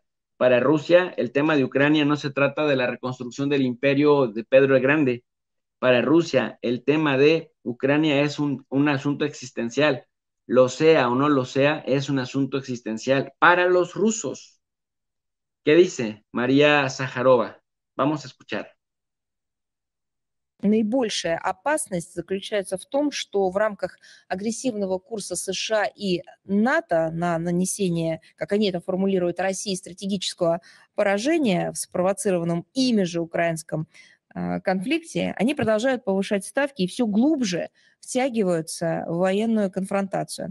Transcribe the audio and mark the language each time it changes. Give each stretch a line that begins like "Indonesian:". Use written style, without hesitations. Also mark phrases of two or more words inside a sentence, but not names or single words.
Spanish: Para Rusia, el tema de Ucrania no se trata de la reconstrucción del imperio de Pedro el Grande. Para Rusia, el tema de Ucrania es un asunto existencial. Lo sea o no lo sea, es un asunto existencial para los rusos. ¿Qué dice María Zaharova? Vamos a escuchar.
Russian: Наибольшая опасность заключается в том, что в рамках агрессивного курса США и НАТО на нанесение, как они это формулируют, России стратегического поражения в спровоцированном ими же украинском конфликте, они продолжают повышать ставки и все глубже втягиваются в военную конфронтацию.